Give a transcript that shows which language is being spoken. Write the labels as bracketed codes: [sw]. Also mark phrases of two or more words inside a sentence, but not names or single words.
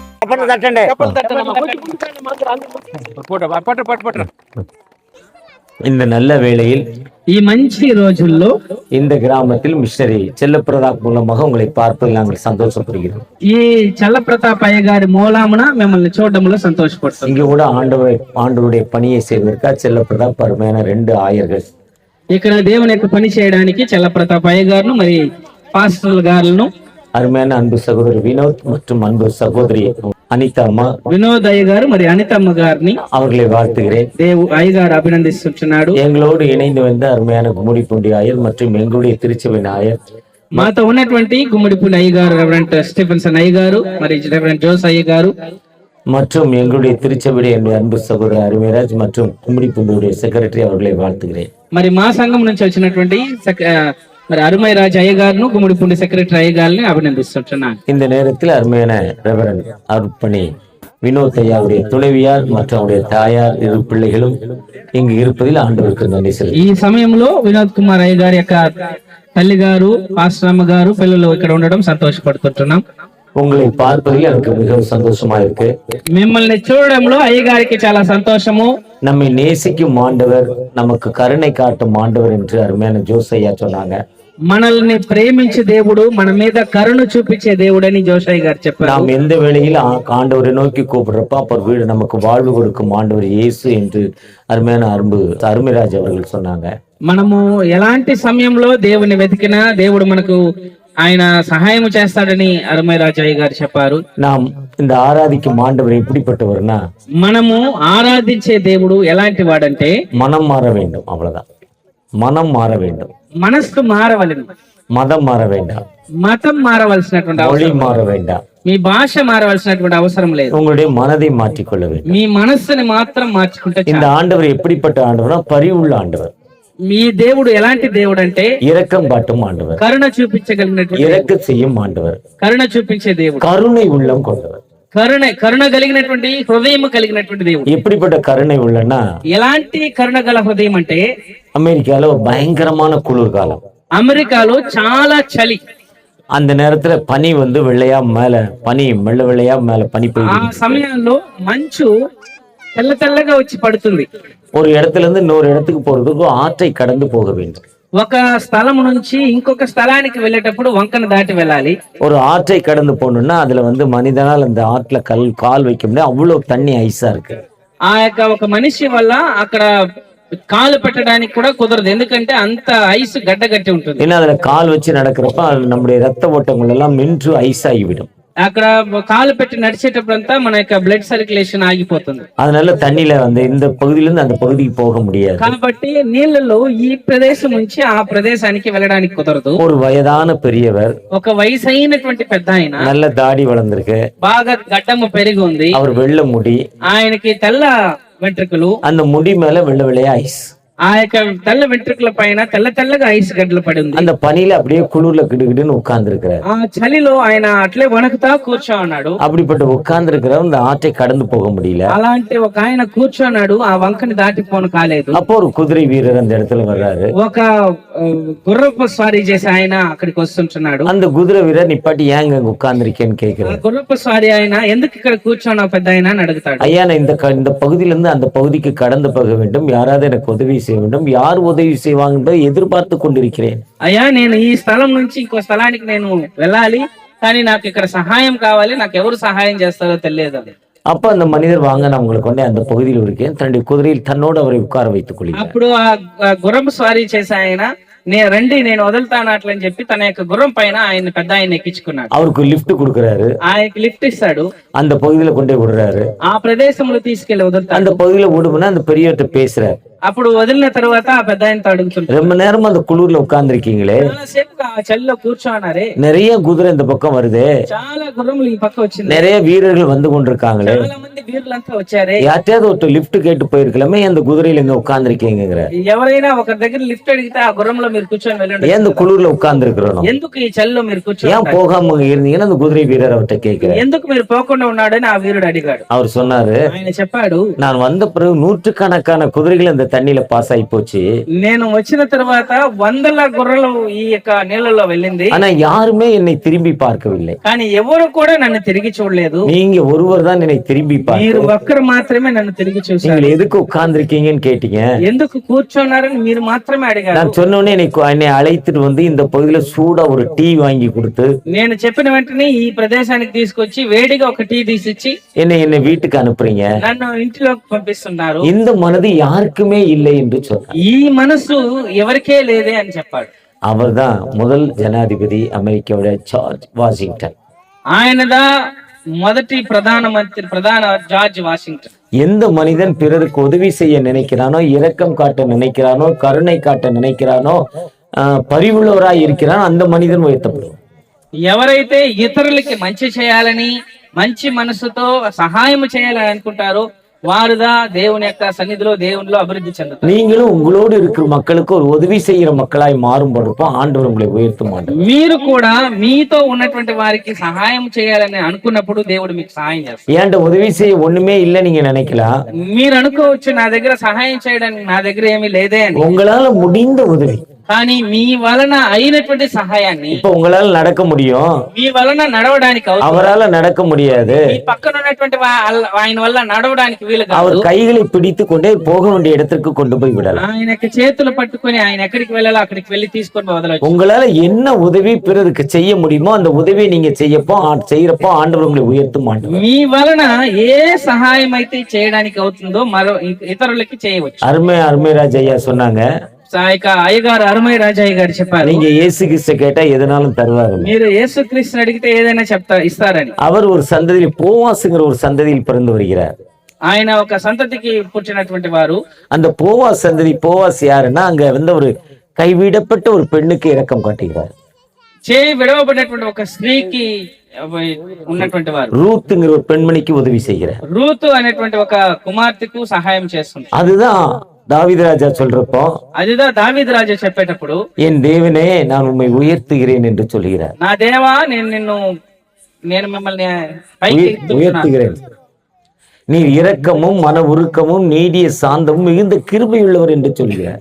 [te] చప్పట్లు తట్టండి. [ta] இந்த நல்ல வேளையில் [te] ఈ మంచి రోజుల్లో [ta] இந்த கிராமத்தில் மிஷனரி செல்லப்பிரதாப் மூலமாக உங்களை பார்ப்பதில் நாங்கள் சந்தோஷப்படுகிறோம். [te] ఈ చల్లప్రతాప్ అయ్య గారి మూలామున మిమ్మల్ని చూడడంలో సంతోషపడుతుంది. [ta] இங்க கூட ஆண்டவருடைய பணியை செய்வதற்காக செல்லப்பிரதாப் அருமையான 2 ஆயர்கள் [te] ఇక్కడ దేవుని యొక్క పని చేయడానికి చల్లప్రతాప్ అయ్య గారును మరి పాస్టర్ల గారులను [ta] அருமையான அன்பு சகோதரர் வினோத் மற்றும் அன்பு சகோதரி அனிதா அம்மா [te] వినోద్ అయ్య గారు మరి అనితమ్మ గారిని [ta] அவர்களை வாழ்த்துகிறேன். [te] అయ్య గారు అభినందిస్తున్నాడు. [ta] எங்களோடு இணைந்து வந்த அருமையான கும்முடிப்பூண்டி ஆயர் மற்றும் எங்களுடைய திருச்சபை ஆயர் [te] మాతో ఉన్నటువంటి గుమ్మడిపూడి అయ్య గారు రెవరెంట్ స్టీఫెన్సన్ అయ్య గారు మరి రెవరెంట్ జోస్ అయ్య గారు [ta] மற்றும் எங்களுடைய திருச்சபையுடைய என்னுடைய அன்பு சகோதரர் அருமைராஜ் மற்றும் கும்முடிப்பூண்டியுடைய செக்ரட்டரி அவர்களை வாழ்த்துகிறேன். [te] మరి మా సంఘం నుంచి వచ్చినటువంటి మరి அருமை ராஜ் ஐய గారును గుమ్మడిపూడి సెక్రటరీ అయ్య గారిని అభినందిస్తున్నాను. [ta] இந்த நேரத்தில் அருமையான ரெவரண்ட் அருட்பணி வினோத் ஐயாவுடைய துணைவியார் மற்றும் அவருடைய தாயார் 2 பிள்ளைகளும் இங்கு இருப்பதில் ஆண்டவருக்கு நன்றி செலுத்துகிறேன். [te] ఈ సమయంలో వినోద్ కుమార్ అయ్య గారి యొక్క తల్లి గారు పాస్టర్ అమ్మ గారు పిల్లలు ఇక్కడ ఉండడం సంతోషపడుతున్నాం. [ta] உங்களை பார்ப்பதில் எனக்கு மிகவும் சந்தோஷமா இருக்கு. [te] మిమ్మల్ని చూడడంలో అయ్య గారికి చాలా సంతోషము. [ta] நம்மை நேசிக்கும் ஆண்டவர், நமக்கு கருணை காட்டும் ஆண்டவர் என்று அருமையான ஜோஸ் ஐயா சொன்னாங்க. [te] మనల్ని ప్రేమించే దేవుడు మన మీద కరుణ చూపించే దేవుడు అని జోషయ్య గారు చెప్పారు. [ta] நாம் எந்த வேளையில் ஆண்டவரை நோக்கி கூப்பிடுறப்ப அப்பர் வீடு நமக்கு வாழ்வு கொடுக்கும் ஆண்டவர் இயேசு என்று அருமையான அருமைராஜ் அவர்கள் சொன்னாங்க. [te] మనము ఎలాంటి సమయంలో దేవుని వెతికినా దేవుడు మనకు ఆయన సహాయం చేస్తాడని అరుమై రాజయ్య గారు చెప్పారు. [ta] நாம் இந்த ஆராதிக்கும் ஆண்டவர் எப்படிப்பட்டவர்னா [te] మనము ఆరాధించే దేవుడు ఎలాంటి వాడంటే [ta] மனம் மாற வேண்டும். அவ்வளவுதான். மனம் மாற வேண்டும். [te] మనస్సు మారవలెను. [ta] மதம் மாற வேண்டாம். [te] మతం మారవలసినటువంటి [ta] மொழி [te] అవసరం [ta] மாற வேண்டாம். [te] మీ భాష మారవలసినటువంటి అవసరం లేదు. [ta] உங்களுடைய மனதை மாற்றிக்கொள்ள வேண்டும். [te] మీ మనస్సుని మాత్రం మార్చుకుంటే [ta] இந்த ஆண்டவர் எப்படிப்பட்ட ஆண்டவர்னா பரிவுள்ள ஆண்டவர். [te] మీ దేవుడు ఎలాంటి దేవుడు అంటే [ta] இரக்கம் காட்டும் ஆண்டவர், [te] కరుణ చూపించగలిగినటువంటి [ta] இரக்க செய்யும் ஆண்டவர், [te] కరుణ చూపించే దేవుడు, [ta] கருணை உள்ளம் கொண்டவர், [te] కరుణ కలిగినటువంటి హృదయం కలిగినటువంటి దేవుడు. [ta] எப்படிப்பட்ட கருணை உள்ளன்னா [te] ఎలాంటి కరుణ గల హృదయం అంటే [ta] அமெரிக்கால பயங்கரமான குளிர்காலம். [te] అమెరికాలో చాలా చలి. [ta] அந்த நேரத்துல பனி வெள்ளையா மேல பனி வெள்ளையா மேல பனி [te] ఆ [ta] பெய்யுது. [te] సమయంలో మంచు తెల్ల తెల్లగా వచ్చి పడుతుంది. [ta] ஒரு இடத்துல இருந்து இன்னொரு இடத்துக்கு போறதுக்கு ஆற்றை கடந்து போக வேண்டும். [te] ఒక స్థలం నుంచి ఇంకొక స్థలానికి వెళ్ళేటప్పుడు వంకను దాటి వెళ్ళాలి. [ta] ஒரு ஆற்றை கடந்து போகணும்னா அதுல மனிதனால் அந்த ஆற்றுல கால் வைக்க முடியாது, அவ்வளவு தண்ணி ஐஸா இருக்கு. [te] ఆ యొక్క ఒక మనిషి వల్ల అక్కడ కాలు పెట్టడానికి కూడా కుదరదు, ఎందుకంటే అంత ఐస్ గడ్డగట్టి ఉంటుంది. [ta] ஏன்னா அதுல கால் வச்சு நடக்கிறப்ப நம்முடைய ரத்த ஓட்டங்கள் எல்லாம் நின்று ஐஸ் ஆகிவிடும். [te] అక్కడ కాలు పెట్టి నడిచేటప్పుడంతా మన యొక్క [en] blood circulation [te] ఆగిపోతుంది. [ta] அதனால தண்ணியில இந்த பகுதியில இருந்து அந்த பகுதிக்கு போக முடியாது. [te] కాబట్టి నీళ్ళలో ఈ ప్రదేశం నుంచి ఆ ప్రదేశానికి వెళ్ళడానికి కుదరదు. [ta] ஒரு வயதான பெரியவர், [te] ఒక వయసు అయినటువంటి పెద్ద ఆయన, [ta] நல்ல தாடி வளர்ந்திருக்கு, [te] బాగా గడ్డము పెరిగి ఉంది, [ta] அவர் வெள்ளை முடி, [te] ఆయనకి తెల్ల వెంట్రుకలు, [ta] அந்த முடி மேல வெள்ளை வெள்ளையா ஐஸ், [te] ఆ యొక్క తెల్ల వెంట్రుకల పైన తెల్ల తెల్లగా ఐస్ గడ్డలు పడి ఉంది. [ta] அந்த పనిயில அப்படியே குளிர்ல கிடுகிடுன்னு உட்கார்ந்து இருக்கிறார். [te] ఆ చలిలో ఆయన అట్లే వణకుతా కూర్చోన్నాడు. [ta] அப்படிப்பட்ட உட்கார்ந்து இருக்கிறவர் இந்த ஆற்றை கடந்து போக முடியல. [te] అలాంటి ఒక ఆయన కూర్చోన్నాడు, ఆ వంకని దాటిపోను కాలేదు. [ta] அப்போ ஒரு குதிரை வீரர் அந்த இடத்துல வர்றாரு. [te] ఒక గుర్రపు స్వారీ చేసి ఆయన అక్కడికి వస్తుంటున్నాడు. [ta] அந்த குதிரை வீரர் நிப்பாட்டி ஏங்க உட்கார்ந்து இருக்கேன்னு கேட்கிறாரு. [te] గుర్రపు స్వారీ ఆయన ఎందుకు ఇక్కడ కూర్చోన్నావు పెద్ద ఆయన అని అడుగుతాడు. [ta] ஐயா, நான் இந்த பகுதியில இருந்து அந்த பகுதிக்கு கடந்து போக வேண்டும், யாராவது எனக்கு உதவி செய்ய வேண்டும், யார் உதவி செய்வாங்க என்பதை எதிர்பார்த்து கொண்டிருக்கிறேன். [te] అయ్యా, నేను ఈ స్థలం నుంచి ఇంకో స్థలానికి నేను వెళ్ళాలి, కానీ నాకు ఇక్కడ సహాయం కావాలి, నాకు ఎవరు సహాయం చేస్తారో తెలియదు. [ta] அப்ப அந்த மனிதர் வாங்க, நான் உங்களை கொண்டே அந்த பகுதியில் இருக்கேன், தன்னுடைய குதிரையில் தன்னோடு அவரை உட்கார வைத்துக் கொள்கிறார். [te] అప్పుడు ఆ గుర్రపు స్వారీ చేసి ఆయన రండి నేను వదులుతాను అట్లని చెప్పి తన యొక్క గుర్రం పైన ఆయన పెద్ద ఆయన ఎక్కించుకున్నాడు. [ta] அவருக்கு லிப்ட் கொடுக்கறாரு. [te] ఆయనకి లిఫ్ట్ ఇస్తాడు. [ta] அந்த பகுதியில கொண்டே விடுறாரு. [te] ఆ ప్రదేశంలో తీసుకెళ్లి వదులుతాడు. [ta] அந்த பகுதியில விடுமுன்னா அந்த பெரியவர்கிட்ட பேசுறாரு. [te] అప్పుడు వదిలిన తర్వాత ఆ పెద్ద ఆయనతో అడుగుతుంటారు, [ta] ரொம்ப நேரமா அந்த குளிர்ல உட்கார்ந்து இருக்கீங்களே, [te] చలిలో కూర్చోన్నారే, [ta] நிறைய குதிரை இந்த பக்கம் வருது, [te] చాలా గుర్రములు ఈ పక్క వచ్చింది, [ta] நிறைய வீரர்கள் வந்து கொண்டிருக்காங்களே, [te] చాలా మంది వీరులంతా వచ్చారే, [ta] யார்ட்டையாவது ஒரு லிப்ட் கேட்டு போயிருக்கலாமே, அந்த குதிரையில எங்க உட்கார்ந்து இருக்கீங்கிற, [te] ఎవరైనా ఒకరి దగ్గర లిఫ్ట్ అడిగితే ఆ గుర్రంలో మీరు కూర్చొని వెళ్ళండి, [ta] ஏன் இந்த குளிர்ல உட்கார்ந்து இருக்கிறோம், [te] ఎందుకు ఈ చలిలో మీరు కూర్చొని [ta] ஏன் போகாம இருந்தீங்கன்னா அந்த குதிரை வீரர் அவர்கிட்ட கேட்கிறார், [te] ఎందుకు మీరు పోకుండా ఉన్నాడని ఆ వీరుడు అడిగాడు. [ta] அவர் சொன்னாரு, [te] ఆయన చెప్పాడు, [ta] நான் வந்த பிறகு 100கணக்கான குதிரைகள் அந்த தண்ணியில பாஸ் ஆகி போச்சு. [te] నేను వచ్చిన తర్వాత వందల గొర్రెలు ఈ యొక్క నీళ్ళలో వెళ్ళింది, [ta] ஆனா யாருமே என்னை திரும்பி பார்க்கவில்லை. [te] కానీ ఎవరు కూడా నన్ను తిరిగి చూడలేదు. [ta] நீங்க ஒருவர் தான் என்னை திரும்பி [te] మీరు [ta] பார்க்க. [te] ఒక్కరు మాత్రమే నన్ను తిరిగి చూశారు. [ta] நீங்கள் எதுக்கு உட்கார்ந்துருக்கீங்கன்னு கேட்டீங்க. [te] ఎందుకు కూర్చున్నారని మీరు మాత్రమే అడిగారు. [ta] நான் சொன்ன உடனே என்னை அழைத்துட்டு வந்து இந்த பகுதியில சூடா ஒரு டீ வாங்கி கொடுத்து [te] నేను చెప్పిన వెంటనే ఈ ప్రదేశానికి తీసుకొచ్చి వేడిగా ఒక టీ తీసిచ్చి [ta] என்னை வீட்டுக்கு அனுப்புறீங்க. [te] నన్ను ఇంటిలోకి పంపిస్తున్నారు. [ta] இந்த மனது யாருக்குமே இல்லை என்று சொன்னார். [te] ఈ మనసు ఎవరికే లేదే అని చెప్పాడు. [ta] அவர்தான் முதல் ஜனாதிபதி அமெரிக்காவுடைய ஜார்ஜ் வாஷிங்டன். [te] ఆయనదా మొదటి ప్రధాన జార్జ్ వాషింగ్టన్. [ta] எந்த மனிதன் பிறருக்கு உதவி செய்ய நினைக்கிறானோ, இரக்கம் காட்ட நினைக்கிறானோ, கருணை காட்ட நினைக்கிறானோ, பரிவுள்ளவராய் இருக்கிறானோ அந்த மனிதன் உயர்த்தப்படுவான். [te] ఎవరైతే ఇతరులకి మంచి చేయాలని మంచి మనసుతో సహాయం చేయాలని అనుకుంటారో వారుదా దేవుని యొక్క సన్నిధిలో దేవునిలో అభివృద్ధి చెందుతారు. [ta] நீங்களும் உங்களோடு இருக்கிற மக்களுக்கு ஒரு உதவி செய்யற மக்களாய் மாறும் பொழுது ஆண்டவர் உங்களை உயர்த்த மாட்டார். [te] మీరు కూడా మీతో ఉన్నటువంటి వారికి సహాయం చేయాలని అనుకున్నప్పుడు దేవుడు మీకు సహాయం చేస్తారు. [ta] ஏன்ட உதவி செய்ய ஒண்ணுமே இல்ல நீங்க நினைக்கலாம். [te] మీరు అనుకోవచ్చు నా దగ్గర సహాయం చేయడానికి నా దగ్గర ఏమీ లేదే అని. [ta] உங்களால முடிந்த உதவி, [te] కానీ మీ వలన అయినటువంటి సహాయాన్ని, [ta] இப்ப உங்களால நடக்க முடியும், [te] మీ వలన నడవడానికి అవుతుంది, [ta] அவரால நடக்க முடியாது. [te] మీ పక్కన ఉన్నటువంటి ఆయన వల్ల నడవడానికి వీలు [ta] அவர் [te] కాదు. [ta] கைகளை பிடித்து கொண்டே போக வேண்டிய இடத்திற்கு கொண்டு போய் விடலாம். [te] ఆయనకి చేతులు పట్టుకొని ఆయన ఎక్కడికి వెళ్ళాలో అక్కడికి వెళ్ళి తీసుకొని వదలవచ్చు. [ta] உங்களால என்ன உதவி பிறருக்கு செய்ய முடியுமோ அந்த உதவியை நீங்க செய்யறப்போ ஆண்டவர் உங்களை உயர்த்த மாட்டார். [te] మీ వలన ఏ సహాయం అయితే చేయడానికి అవుతుందో మరో ఇతరులకి చేయవచ్చు. [ta] அருமை ராஜையா சொன்னாங்க, [te] అయ్యగారు అరుమై రాజయ్య గారు చెప్పారు, [ta] நீங்க இயேசு கிறிஸ்து கேட்டா எதனாலும் தருவாரு. [te] మీరు యేసుక్రీస్తుని అడిగితే ఏదైనా ఇస్తారని. [ta] அவர் ஒரு சந்ததியில் போவாசுங்கிற ஒரு சந்ததியில் பிறந்து வருகிறார். [te] ఆయన ఒక సంతతికి పుట్టినటువంటి వారు. [ta] அந்த போவாஸ் சந்ததி, போவாஸ் யாருன்னா அங்க வந்து ஒரு கைவிடப்பட்ட ஒரு பெண்ணுக்கு இரக்கம் காட்டுகிறார். [te] చేయి విడవబడినటువంటి ఒక స్త్రీకి ఉన్నటువంటి వారు. [ta] ரூத்துங்கிற ஒரு பெண்மணிக்கு உதவி செய்கிறார். [te] రూతు అనేటువంటి ఒక కుమార్తెకు సహాయం చేస్తుంది. [ta] அதுதான் தாவீது ராஜா சொல்றப்போ, [te] అదిదా దావీదు రాజు చెప్పేటప్పుడు, [ta] என் தேவனே நான் உம்மை உயர்த்துகிறேன் என்று சொல்கிறார். [te] నా దేవా నేను మిమ్మల్ని పైకి ఎత్తుతున్నాను. [ta] உயர்த்துகிறேன். நீர் இரக்கமும் மன உருக்கமும் நீடிய சாந்தமும் மிகுந்த கிருபையுள்ளவர் என்று சொல்கிறார்.